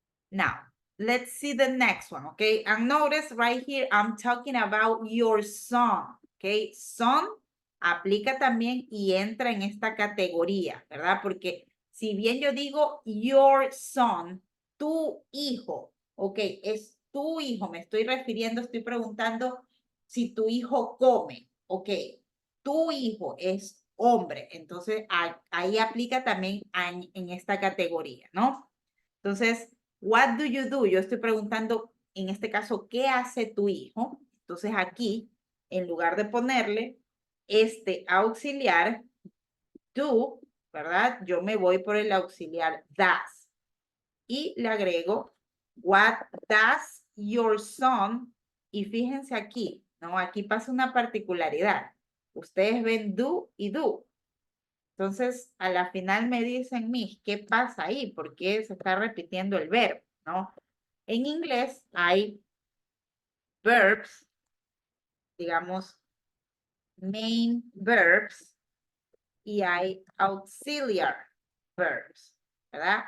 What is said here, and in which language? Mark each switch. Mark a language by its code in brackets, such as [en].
[en] Now, let's see the next one, okay? And notice right here, I'm talking about your son, okay? [es] Son aplica también y entra en esta categoría, ¿verdad? Porque si bien yo digo [en] your son, [es] tu hijo, ok, es tu hijo, me estoy refiriendo, estoy preguntando si tu hijo come, ok, tu hijo es hombre, entonces ahí aplica también en esta categoría, ¿no? Entonces, [en] what do you do? [es] Yo estoy preguntando, en este caso, ¿qué hace tu hijo? Entonces aquí, en lugar de ponerle este auxiliar, do, ¿verdad? Yo me voy por el auxiliar does. Y le agrego, [en] what does your son? [es] Y fíjense aquí, ¿no? Aquí pasa una particularidad. Ustedes ven do y do. Entonces, a la final me dicen, Miss, ¿qué pasa ahí? ¿Por qué se está repitiendo el verbo? ¿No? En inglés hay verbs, digamos, main verbs, y hay auxiliar verbs, ¿verdad?